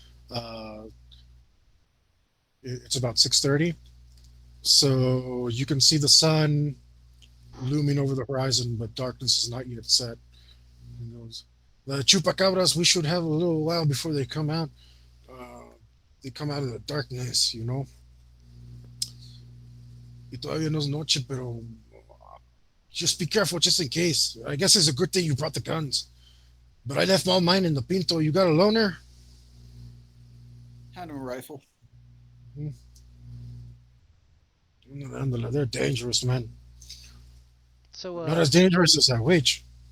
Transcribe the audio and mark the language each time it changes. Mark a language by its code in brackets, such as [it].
[en] Uh, it's about 6:30, so you can see the sun looming over the horizon, but darkness is not yet set. Who knows? The chupacabras, we should have a little while before they come out. They come out of the darkness. [es] Y todavía no es noche, pero just be careful just in case. [en] I guess it's a good thing you brought the guns. But I left all mine in the Pinto. You got a loaner? Hand him a rifle. They're dangerous, man. So, Not as dangerous as that witch.